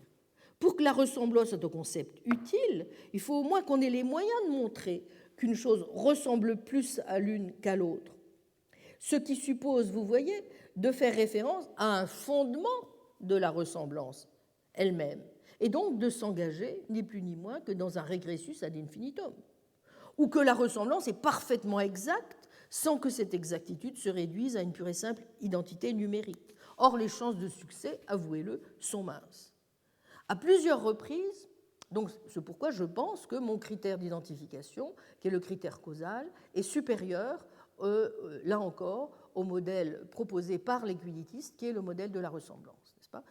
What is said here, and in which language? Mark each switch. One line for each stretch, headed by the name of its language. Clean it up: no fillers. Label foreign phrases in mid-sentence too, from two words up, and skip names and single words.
French: Pour que la ressemblance soit un concept utile, il faut au moins qu'on ait les moyens de montrer qu'une chose ressemble plus à l'une qu'à l'autre. Ce qui suppose, vous voyez, de faire référence à un fondement de la ressemblance elle-même, et donc de s'engager, ni plus ni moins, que dans un
Latin: regressus ad infinitum,
French: ou que la ressemblance est parfaitement exacte, sans que cette exactitude se réduise à une pure et simple identité numérique. Or, les chances de succès, avouez-le, sont minces. À plusieurs reprises, donc c'est pourquoi je pense que mon critère d'identification, qui est le critère causal, est supérieur, là encore, au modèle proposé par les quidditistes, qui est le modèle de la ressemblance, n'est-ce pas ?